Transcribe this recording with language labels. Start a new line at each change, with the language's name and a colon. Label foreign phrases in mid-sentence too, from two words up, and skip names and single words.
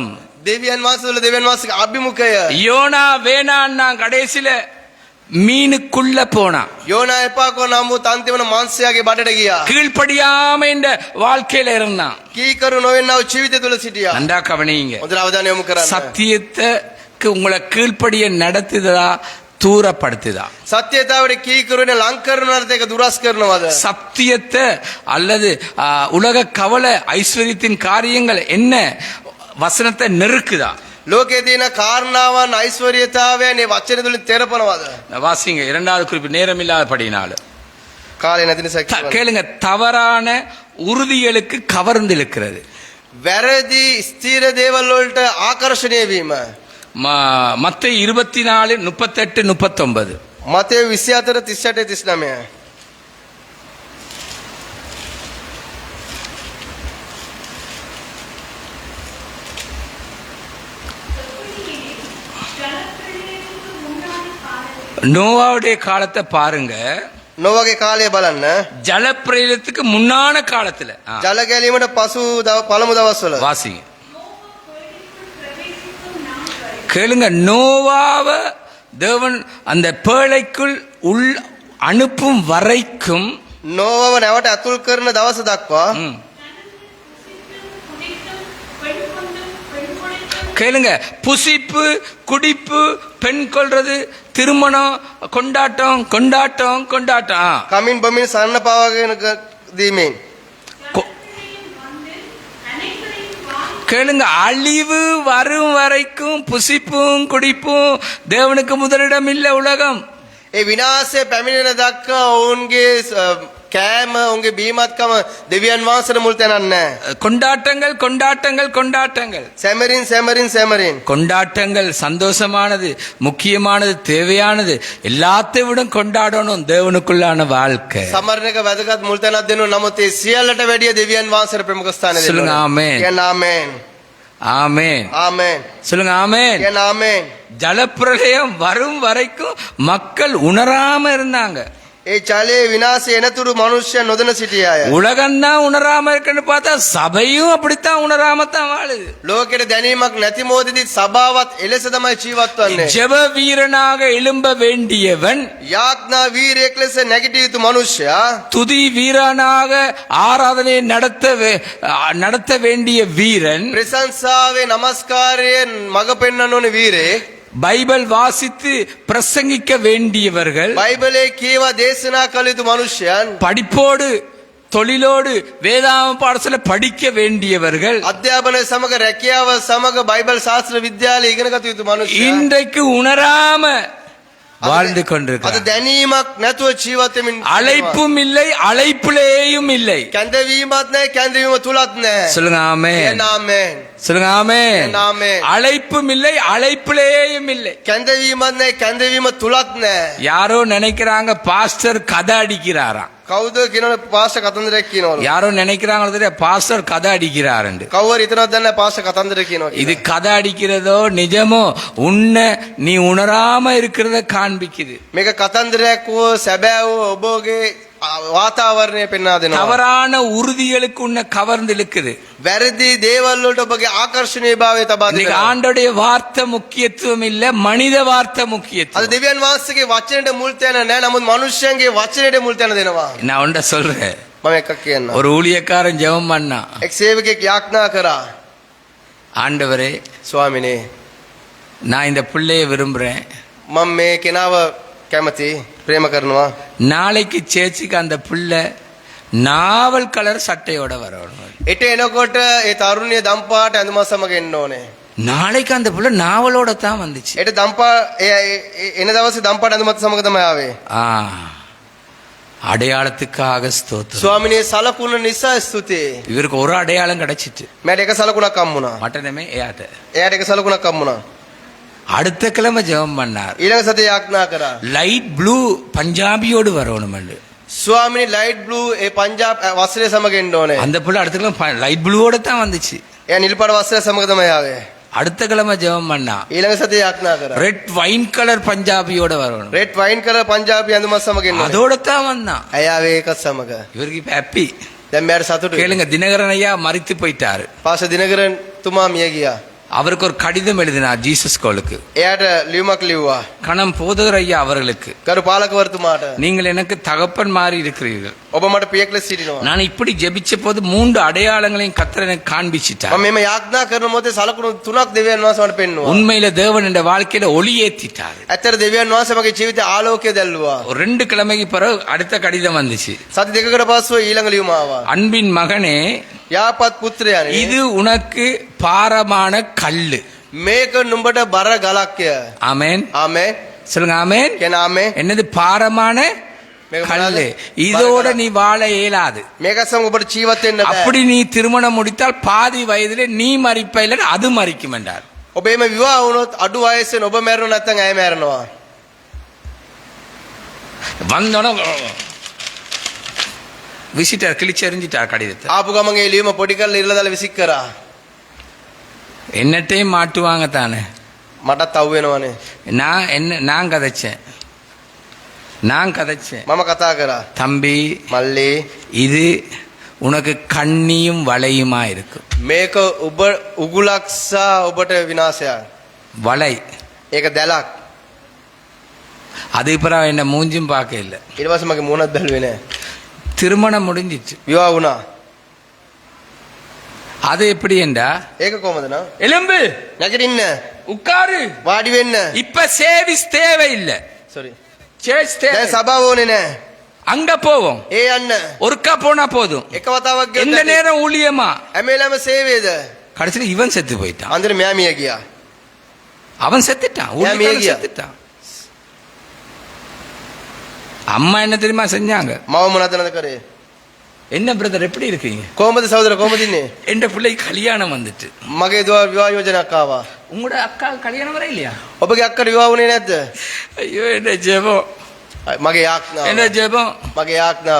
Sinhala: දෙවියන් වහන්සේ තුල දෙවියන් වහන්සේගේ අභිමුඛය.
Tamil: யோனா வேணான்னா கடைசியில மீனுக்குள்ள போனா,
Sinhala: යෝනා එපා කෝ නමුත් අන්තිමන මාංශයාගේ බඩට ගියා.
Tamil: கீழ்ப்படியாம இந்த வாழ்க்கையில இருந்தான்.
Sinhala: කීකරු නොවෙන්නව ජීවිතය තුල සිටියා.
Tamil: நன்றா கவனிங்க.
Sinhala: හොඳට අවධානය යොමු කරන්න.
Tamil: சத்தியத்துக்கு உங்களை கீழ்ப்படிய நடத்துதா தூரப்படுத்துதா?
Sinhala: සත්‍යතාවට කීකරුනේ ලං කරනවද ඒක දුරස් කරනවද?
Tamil: சத்தியத்தை அல்லது உலக கவலை ஐஸ்வர்யத்தின் காரியங்கள் என்ன வசனத்தை நெருக்குதா?
Sinhala: ලෝකයේ තියෙන කාරණාවන් ඓශ්වර්යතාවයන් මේ වචන තුලින් තෙරපනවද?
Tamil: வாசிங்க, இரண்டாவது குறிப்பு, நேரம் இல்லாதபடினால
Sinhala: කාලේ නැති නිසා කියනවා.
Tamil: கேளுங்க. தவறான உறுதிகளுக்கு கவர்ந்து இழுக்கிறது.
Sinhala: වැරදි ස්ථීර දේවල් වලට ආකර්ෂණය වීම.
Tamil: மத்தேயு 24:38-39.
Sinhala: මතේ 24:38-39.
Tamil: நோவாவுடைய காலத்தை பாருங்க.
Sinhala: නොවගේ කාලය බලන්න.
Tamil: ஜலப்பிரளயத்துக்கு முன்னான காலத்துல
Sinhala: ජල ගැලීමට පසු පළමු දවස්වල
Tamil: வாசிங்க. கேளுங்க. நோவாவ தேவன் அந்த பேழைக்குள் உள் அனுப்பும் வரைக்கும்
Sinhala: නෝවව නැවට අතුල් කරන දවස දක්වා
Tamil: கேளுங்க. புசிப்பு, குடிப்பு, பெண் கொள்றது, திருமணம், கொண்டாட்டம் கொண்டாட்டம் கொண்டாட்டம்.
Sinhala: කමින් බොමින් සන්න පාවගෙන දීමෙන්
Tamil: கொ- கேளுங்க. அழிவு வரும் வரைக்கும் புசிப்பும் குடிப்பும் தேவனுக்கு முதலிடம் இல்ல உலகம்.
Sinhala: ඒ විනාශය පැමිණෙන දක්වා ඔවුන්ගේ කෑම ඔවුන්ගේ බීමත්කම දෙවියන් වහන්සේට මුල් තැනක් නැහැ.
Tamil: கொண்டாட்டங்கள் கொண்டாட்டங்கள் கொண்டாட்டங்கள்
Sinhala: සැමරින් සැමරින් සැමරින්
Tamil: கொண்டாட்டங்கள் சந்தோஷமானது, முக்கியமானது, தேவையானது. எல்லாத்தையும் விட கொண்டாடணும் தேவனுக்குள்ளான வாழ்க்கை.
Sinhala: සමරණක වැදගත් මුල් තැනක් දෙනවා. නමුත් ඒ සියල්ලට වැඩිය දෙවියන් වහන්සේට ප්‍රමුඛ ස්ථානය
Tamil: சொல்லுங்க
Sinhala: දෙනවා.
Tamil: ஆமென்.
Sinhala: කියන්න ආමේන්.
Tamil: ஆமென்.
Sinhala: ආමේන්.
Tamil: சொல்லுங்க ஆமென்.
Sinhala: කියන්න ආමේன்.
Tamil: ஜலப்பிரளயம் வரும் வரைக்கும் மக்கள் உணராம இருந்தாங்க.
Sinhala: ඒ ජලයේ විනාශය එනතුරු මිනිස්සුන් නොදැන සිටියාය.
Tamil: உலகம்தான் உணராம இருக்குன்னு பார்த்தா சபையும் அப்படித்தான் உணராம தான் வாழுது.
Sinhala: ලෝකෙට දැනීමක් නැති මොහොතේදී සභාවත් එලෙස තමයි ජීවත් වන්නේ.
Tamil: ஜெப வீரனாக எழும்ப வேண்டியவன்,
Sinhala: යාඥා වීරයෙක් ලෙස නැගිටිය යුතු මිනිසයා,
Tamil: துதி வீரனாக ஆராதனை நடத்த வேண்டிய வீரன்,
Sinhala: ප්‍රශංසාවේ නමස්කාරයෙන් මඟ පෙන්වන්න ඕනේ වීරයෙක්,
Tamil: பைபிள் வாசித்து பிரசங்கிக்க வேண்டியவர்கள்,
Sinhala: බයිබලයේ කියවා දේශනා කළ යුතු මිනිසයන්,
Tamil: படிப்போடு தொழிலோடு வேதாம பாடசால படிக்க வேண்டியவர்கள்,
Sinhala: අධ්‍යාපනය සමග රැකියාව සමග බයිබල් ශාස්ත්‍ර විද්‍යාලය ඉගෙන ගත යුතු මිනිසයන්
Tamil: இன்றைக்கு உணராம வாழ்ந்து
Sinhala: අද
Tamil: கொண்டிருக்கிறார்.
Sinhala: දැනීමක් නැතුව ජීවත් වෙමින්
Tamil: அழைப்பும் இல்லை, அழைப்பிலேயும் இல்லை.
Sinhala: කැඳවීමත් නැහැ, කැඳවීම තුලත් නැහැ.
Tamil: சொல்லுங்க ஆமென்.
Sinhala: කියන්න ආමේන්.
Tamil: சொல்லுங்க ஆமென்.
Sinhala: ආමේන්.
Tamil: அழைப்பும் இல்லை, அழைப்பிலேயும் இல்லை.
Sinhala: කැඳවීමත් නැහැ, කැඳවීම තුලත් නැහැ.
Tamil: யாரோ நினைக்கிறாங்க பாஸ்டர் கதை அடிக்கிறாராம்.
Sinhala: කවුද කියනවනේ පාස්ටර් කතන්දරයක් කියනවලු.
Tamil: யாரோ நினைக்கிறாங்களோ தெரியாது, பாஸ்டர் கதை அடிக்கிறாருண்டு.
Sinhala: කවුරු හිතනවද දන්නේ පාස්ටර් කතන්දර කියනවා
Tamil: இது
Sinhala: කියලා.
Tamil: கதை அடிக்கிறதோ நிஜமோ உன்னை நீ உணராம இருக்கிறத காண்பிக்குது.
Sinhala: මේක කතන්දරයක් වූ සැබෑ වූ ඔබගේ වාතාවරණය පෙන්වා දෙනවා.
Tamil: தவறான உறுதிகளுக்கு உன்னை கவர்ந்து இழுக்குது.
Sinhala: වැරදි දේවල් වලට ඔබගේ ආකර්ෂණීය භාවය තබා
Tamil: இன்னைக்கு
Sinhala: දෙනවා.
Tamil: ஆண்டோடைய வார்த்தை முக்கியத்துவம் இல்ல, மனித வார்த்தை
Sinhala: අද
Tamil: முக்கியத்துவம்.
Sinhala: දෙවියන් වහන්සේගේ වචනයට මුල් තැන නැහැ. නමුත් මිනිස්යන්ගේ වචනයට මුල් තැන දෙනවා.
Tamil: நான் உண்ட சொல்றேன்.
Sinhala: මම එකක් කියන්නම්.
Tamil: ஒரு ஊழியக்காரன் ஜெபம் பண்ணா,
Sinhala: එක් සේවකයෙක් යාඥා කරා,
Tamil: ஆண்டவரே
Sinhala: ස්වාමිනේ
Tamil: நான் இந்த பிள்ளைய விரும்புறேன்,
Sinhala: මම මේ කෙනාව කැමති ප්‍රේම කරනවා.
Tamil: நாளைக்கு சேர்ச்சுக்கு அந்த பிள்ளை நாவல் கலர் சட்டையோட வரணும்.
Sinhala: එට එනකොට ඒ තරුණිය දම්පාට ඇඳුමක් සමග එන්න ඕනේ.
Tamil: நாளைக்கு அந்த பிள்ளை நாவலோட தான் வந்துச்சு.
Sinhala: එට දම්පා එන දවසේ දම්පාට ඇඳුමත් සමග තමයි ආවේ.
Tamil: ஆ அடையாளத்துக்காக ஸ்தோத்திரம்.
Sinhala: ස්වාමිනේ සලකුණ නිසා ස්තුතියි.
Tamil: இவருக்கு ஒரு அடையாளம் கிடைச்சிட்டு
Sinhala: මට එක සලකුණක් හම්බුණා. மட்டனமே ஏட்ட එයාට එක සලකුණක් හම්බුණා.
Tamil: அடுத்த கிழமை ஜெபம் பண்ணார்.
Sinhala: ඊළඟ සතියේ යාඥා කරා.
English: light blue
Tamil: பஞ்சாபியோடு வரணும்.
Sinhala: ස්වාමිනේ
English: light blue
Sinhala: ඒ පංජාබ් වස්ත්‍රය සමග එන්න ඕනේ.
Tamil: அந்த பிள்ளை அடுத்த கிழமை லைட் ப்ளூவோட தான் வந்துச்சு.
Sinhala: එයා නිල් පාට වස්ත්‍රය සමග තමයි ආවේ.
Tamil: அடுத்த கிழமை ஜெபம் பண்ணா
Sinhala: ඊළඟ සතියේ යාඥා කරා.
English: red wine colour
Tamil: பஞ்சாபியோட வரணும்.
English: red wine colour
Sinhala: පංජාබි ඇඳුමක් සමග එන්න ඕනේ.
Tamil: அதோட தான் வந்தான்.
Sinhala: ඇය ආවේ ඒකත් සමග.
Tamil: இவருக்கு இப்ப ஹாப்பி.
Sinhala: දැන් මෙයාට සතුටුයි.
Tamil: கேளுங்க, தினகரன் ஐயா மரித்து போயிட்டாரு.
Sinhala: පාස දිනකරන් තුමා මිය ගියා.
Tamil: அவருக்கு ஒரு கடிதம் எழுதினார் ஜீசஸ் கோலுக்கு.
Sinhala: එයාට ලියුමක් ලිව්වා.
Tamil: கணம் போதகர் ஐயா அவர்களுக்கு,
Sinhala: ගරු පාලකවරතුමාට
Tamil: நீங்கள் எனக்கு தகப்பன் மாறி இருக்கிறீர்கள்.
Sinhala: ඔබ මට පියෙක් ලෙස සිටිනවා.
Tamil: நான் இப்படி ஜெபிச்ச போது 3 அடையாளங்களையும் கர்த்தர் எனக்கு காண்பிச்சிட்டார்.
Sinhala: මම මෙම යාඥා කරන මොහොතේ සලකුණු තුනක් දෙවියන් වහන්සේ මට පෙන්නුවා.
Tamil: உண்மையில தேவன் என்ற வாழ்க்கையில ஒளி ஏத்திட்டார்.
Sinhala: ඇත්තට දෙවියන් වහන්සේ මගේ ජීවිතේ ආලෝකය දැල්ලුවා.
Tamil: ஒரு 2 கிழமைக்கு பிறகு அடுத்த கடிதம் வந்துச்சு.
Sinhala: සති දෙකකට පස්සෙ ඊළඟ ලියුම ආවා.
Tamil: அன்பின் மகனே,
Sinhala: යාපත් පුත්‍රයානේ,
Tamil: இது உனக்கு பாரமான கல்லு.
Sinhala: මේක නුඹට බර ගලක්ය.
Tamil: ஆமென்.
Sinhala: ආමේන්.
Tamil: சொல்லுங்க ஆமென்.
Sinhala: කියන ආමේන්.
Tamil: என்னது பாரமான கல்லு? இதோட நீ வாழ இயலாது.
Sinhala: මේක සම ඔබට ජීවත් වෙන්න බෑ.
Tamil: அப்படி நீ திருமணம் முடித்தால் பாதி வயதிலே நீ மரிப்ப இல்லை அது மரிக்கும் என்றார்.
Sinhala: ඔබ එම විවාහ වුණොත් අඩු වයසෙන් ඔබ මැරෙනවා නැත්නම් ඇය මැරෙනවා.
Tamil: வந்தோட விசிட்டர் கிழிச்செறிஞ்சிட்டார் கடிதத்தை.
Sinhala: ආපු ගමන් ඒ ලියුම පොඩි කරලා ඉරලා දාලා විසික් කරා.
Tamil: என்னட்டையும் மாட்டுவாங்க தானே.
Sinhala: මටත් අවු වෙනවනේ.
Tamil: நான் கதைச்சேன்.
Sinhala: මම කතා කරා.
Tamil: தம்பி,
Sinhala: මල්ලි,
Tamil: இது உனக்கு கண்ணியும் வளையுமா இருக்கும்.
Sinhala: මේක ඔබ උගුලක්සා ඔබට විනාශයක්.
Tamil: வலை.
Sinhala: ඒක දැලක්.
Tamil: அதுக்கு பிறகு என்ன மூஞ்சும் பார்க்க இல்லை.
Sinhala: ඊට පස්සේ මගේ මූණත් බැලුවේ නෑ.
Tamil: திருமணம் முடிஞ்சிச்சு.
Sinhala: විවාහ වුණා.
Tamil: அது எப்படி என்றா,
Sinhala: ඒක කොහමද නා?
Tamil: எலும்பு
Sinhala: නැගිටින්න.
Tamil: உட்காரு.
Sinhala: වාඩි වෙන්න.
Tamil: இப்ப சேவிஸ் தேவையில்லை.
Sinhala: සෝරි.
Tamil: சேர்ச் தேவை.
Sinhala: දැන් සභාව ඕනේ නෑ.
Tamil: அங்க போவோம்.
Sinhala: ඒ යන්න.
Tamil: ஒருக்கா போனா போதும்.
Sinhala: එක වතාවක් ගියොත්
Tamil: எந்த நேரம் ஊழியமா.
Sinhala: හැමෙලම සේවයද.
Tamil: கடைசியில் இவன் செத்து போயிட்டான்.
Sinhala: අන්තිමට මෙයා මිය ගියා.
Tamil: அவன் செத்துட்டான். ஊழியக்காரன் செத்துட்டான். அம்மா என்ன தெரியுமா செஞ்சாங்க?
Sinhala: මම මොනවද නේද කරේ?
Tamil: என்ன பிரதர் எப்படி இருக்கீங்க?
Sinhala: කොහමද සහෝදර කොහමද ඉන්නේ?
Tamil: என்ற பிள்ளை கல்யாணம் வந்துட்டு.
Sinhala: මගේ විවාහ යෝජනාවක් ආවා.
Tamil: உங்களோட அக்கா கல்யாணம் வர இல்லையா?
Sinhala: ඔබගේ අක්කට විවාහ වුණේ නැද්ද?
Tamil: ஐயோ என்ன ஜெபம்.
Sinhala: මගේ යාඥාව.
Tamil: என்ன ஜெபம்.
Sinhala: මගේ යාඥාව.